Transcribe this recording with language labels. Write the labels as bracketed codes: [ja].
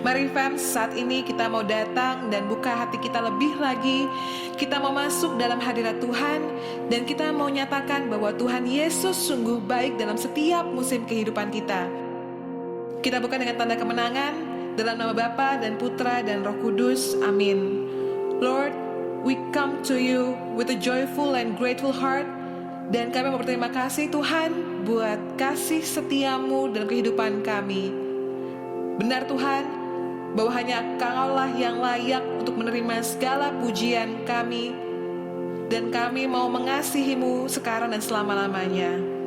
[id] Fam, saat ini kita mau datang dan buka hati kita lebih lagi. Kita mau masuk dalam hadirat Tuhan dan kita mau nyatakan bahwa Tuhan Yesus sungguh baik dalam setiap musim kehidupan kita. Kita buka dengan tanda kemenangan dalam nama Bapa dan Putra dan Roh Kudus. Amin. [en] Lord, we come to you with a joyful and grateful heart. [id] Dan kami mau berterima kasih Tuhan buat kasih setiamu dalam kehidupan kami. Benar Tuhan, bahwa hanya Engkau-lah yang layak untuk menerima segala pujian kami. Dan kami mau mengasihimu sekarang dan selama-lamanya.